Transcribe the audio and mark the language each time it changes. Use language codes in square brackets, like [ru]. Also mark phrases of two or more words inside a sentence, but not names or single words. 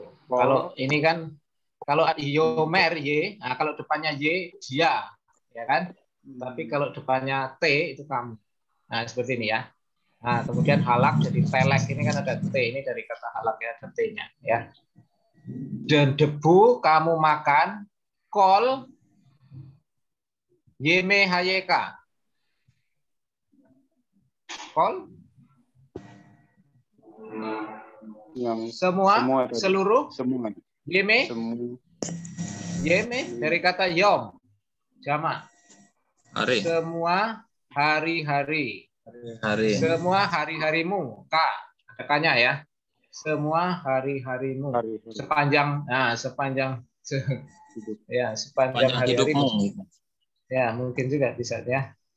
[id] Kalau ini kan kalau yomer y, nah kalau depannya y dia, ya kan? Tapi kalau depannya T itu kamu. Nah, seperti ini ya. Nah, kemudian halak jadi telek, ini kan ada T, ini dari kata halak ya, ada T-nya ya. Dan debu kamu makan, [he] כל ימי חייך. [id] Kol yang seluruh yeme dari kata yom jamak semua hari-hari semua hari-harimu ada kanya ya, semua hari-harimu sepanjang hari-harimu ya, mungkin juga bisa ya.